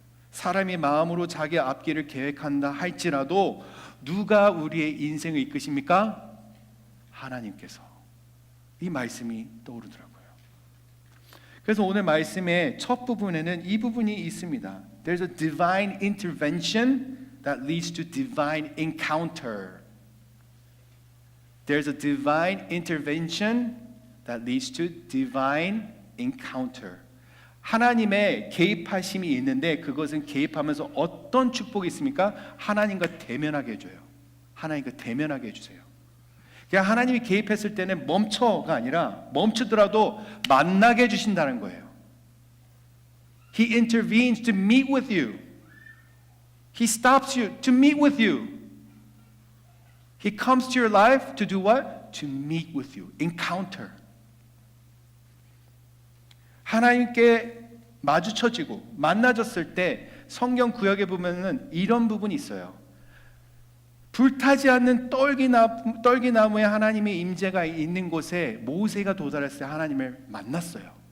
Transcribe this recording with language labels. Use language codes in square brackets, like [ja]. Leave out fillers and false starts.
[ko] 사람이 마음으로 자기 앞길을 계획한다 할지라도 누가 우리의 인생을 이끄십니까? 하나님께서. 이 말씀이 떠오르더라고요. 그래서 오늘 말씀의 첫 부분에는 이 부분이 있습니다. [en] There's a divine intervention that leads to divine encounter. There's a divine intervention that leads to divine encounter. [ko] 하나님의 개입하심이 있는데 그것은 개입하면서 어떤 축복이 있습니까? 하나님과 대면하게 해줘요. 하나님과 대면하게 해주세요. 그냥 하나님이 개입했을 때는 멈춰가 아니라 멈추더라도 만나게 해주신다는 거예요. [en] He intervenes to meet with you. He stops you to meet with you. He comes to your life to do what? To meet with you. Encounter. [ko] 하나님께 마주쳐지고 만나졌을 때 성경 구역에 보면은 이런 부분이 있어요. 불타지 않는 떨기나무에 하나님의 임재가 있는 곳에 모세가 도달했을 때 하나님을 만났어요.